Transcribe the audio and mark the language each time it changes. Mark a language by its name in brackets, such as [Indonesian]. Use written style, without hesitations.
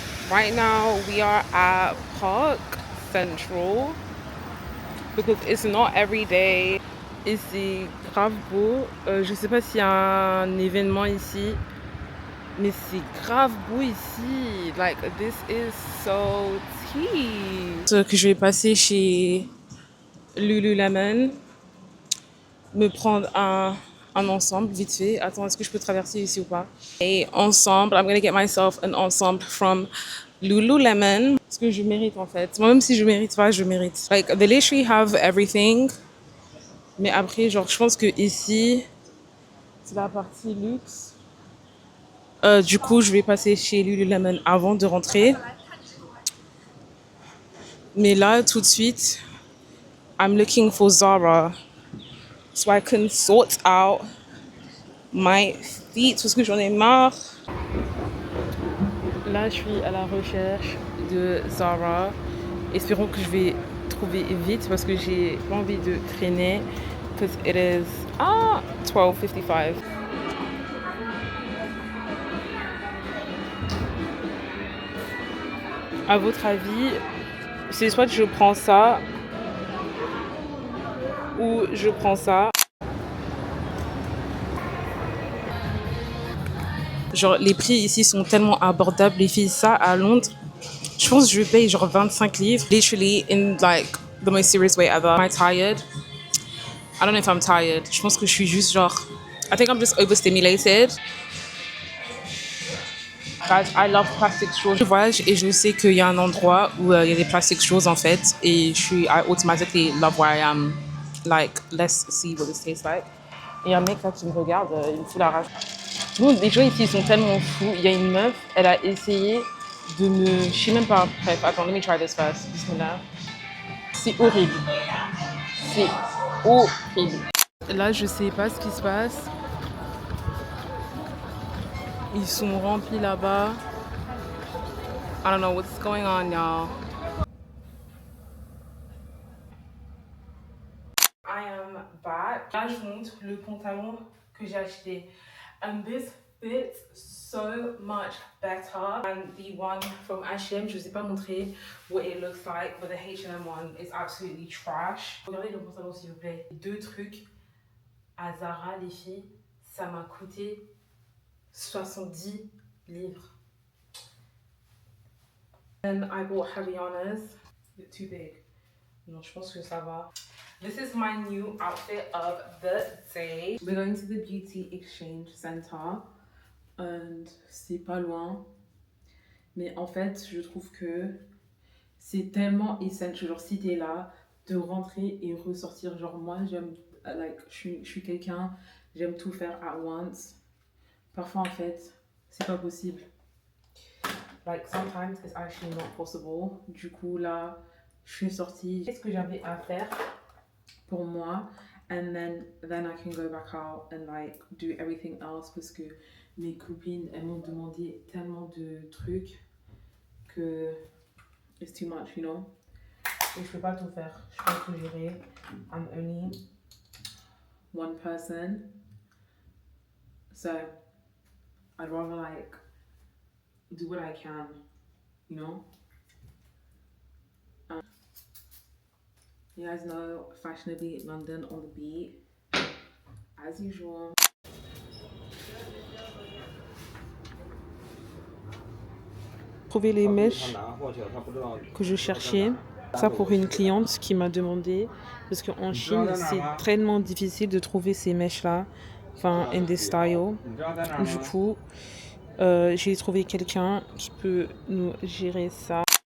[English] Right now we are at Park Central because it's not every day. [French] Et c'est grave beau. Je sais pas s'il y a un événement ici, mais c'est grave beau ici. [English] Like, this is so tea. [French] Que je vais passer chez Lululemon, me prendre un ensemble vite fait. Attends, est-ce que je peux traverser ici ou pas? Et ensemble, [English] I'm gonna get myself an ensemble from Lululemon. [French] Parce que je mérite en fait. Moi, même si je mérite pas, je mérite. [English] Like, they literally have everything. [French] Mais après, genre, je pense que ici, c'est la partie luxe. Du coup, je vais passer chez Lululemon avant de rentrer. Mais là, tout de suite, [English] I'm looking for Zara. So I can sort out my feet. [French] Parce que j'en ai marre. Là, je suis à la recherche de Zara. Espérons que je vais trouver vite parce que j'ai pas envie de traîner. [English] Because it is 12:55. [French] À votre avis, c'est soit je prends ça ou je prends ça. Genre, les prix ici sont tellement abordables. Les filles, ça, à Londres, je pense que je paye genre 25 livres. [English] Literally, in like the most serious way ever. Am I tired? I don't know if I'm tired. [French] Je pense que je suis juste genre... [English] I think I'm just overstimulated. Guys, I love plastic straws. [French] Je voyage et je sais qu'il y a un endroit où il y a des [English] plastic straws [French] en fait. [English] Et I automatically love where I am. Like, let's see what this tastes like. [French] Et un mec là qui me regarde, il me fout la rage. Les gens ici ils sont tellement fous. Il y a une meuf, elle a essayé de me... Je sais même pas... Bref, attends, let me try this first. Bismillah. C'est horrible. C'est horrible. Là, je sais pas ce qui se passe. Ils sont remplis là-bas. [English] I don't know what's going on, y'all. I am back. [French] Là, je vous montre le pantalon que j'ai acheté. [English] And this fits so much better than the one from H&M. [French] Je vous ai pas montré [English] what it looks like, but the H&M one is absolutely trash. [French] Regardez le pantalon s'il vous plaît. 2 trucs à Zara, les filles, ça m'a coûté 70 livres. [English] And I bought Havaianas. They're too big. [French] Non, je pense que ça va. [English] This is my new outfit of the day. We're going to the Beauty Exchange Center. [French] And c'est pas loin. Mais en fait, je trouve que c'est tellement essentiel. Genre, si t'es là, de rentrer et ressortir. Genre, moi, j'aime, like, je suis quelqu'un, j'aime tout faire [English] at once. [French] Parfois, en fait, c'est pas possible. [English] Like, sometimes it's actually not possible. [French] Du coup, là, je suis sortie. Qu'est-ce que j'avais à faire pour moi? [English] And then I can go back out and, like, do everything else. [French] Parce que mes copines, elles m'ont demandé tellement de trucs que [English] it's too much, you know? [French] Et je peux pas tout faire. Je peux tout gérer. [English] I'm only one person. So, I'd rather, like, do what I can, you know? You guys know Fashionably London on the beat, as usual. [French] Trouver les mèches que je cherchais, ça pour une cliente qui m'a demandé, parce qu'en Chine c'est tellement difficile de trouver ces mèches là, enfin [English] in this style. [French] Du coup, j'ai trouvé quelqu'un qui peut nous gérer ça.